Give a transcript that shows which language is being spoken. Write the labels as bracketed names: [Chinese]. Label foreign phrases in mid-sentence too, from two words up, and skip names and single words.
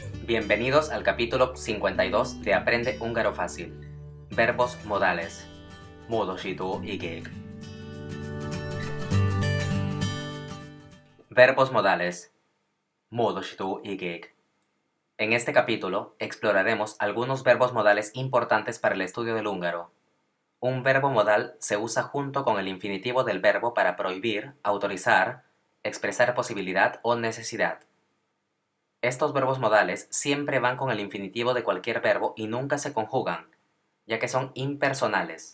[Spanish] Bienvenidos al capítulo 52 de Aprende Húngaro Fácil. Verbos modales. [Hungarian] módosító igék. [Spanish] Verbos modales. [Hungarian] módosító igék. [Spanish] En este capítulo exploraremos algunos verbos modales importantes para el estudio del húngaro. Un verbo modal se usa junto con el infinitivo del verbo para prohibir, autorizar, expresar posibilidad o necesidad. Estos verbos modales siempre van con el infinitivo de cualquier verbo y nunca se conjugan, ya que son impersonales.